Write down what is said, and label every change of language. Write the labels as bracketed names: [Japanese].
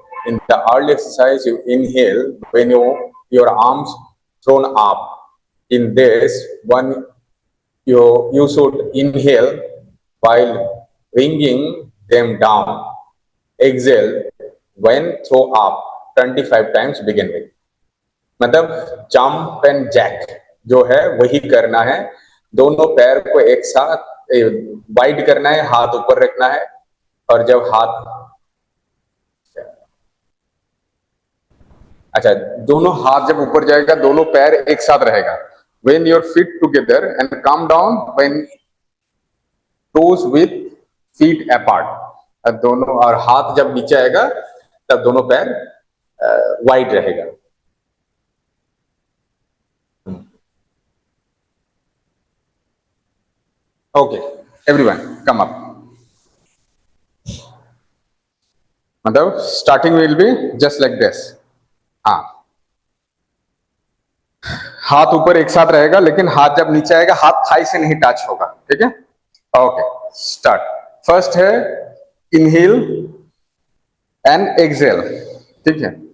[English] In the early exercise, you inhale when your arms thrown up. In this one, you should inhale while bringing them down. Exhale when throw up 25 times begin with. [Hindi] मतलब jump and Jack जो है वही करना है, दोनों पैर को एक साथ वाइड करना है, हाथ ऊपर रखना है, और जब हाथ अच्छा दोनों हाथ जब ऊपर जाएगा दोनों पैर एक साथ रहेगा. [English] When your feet together and come down when toes with feet apart. [Hindi] दोनों और हाथ जब नीचे आएगा तब दोनों पैर वाइड रहेगा. [English] Okay, everyone, come up. मतलब starting will be just like this. [Hindi] हाँ, हाथ ऊपर एक साथ रहेगा, लेकिन हाथ जब नीचे आएगा हाथ थाई से नहीं टच होगा. ठीक है? [English] Okay, start. First है inhale and exhale. [Hindi] ठीक है?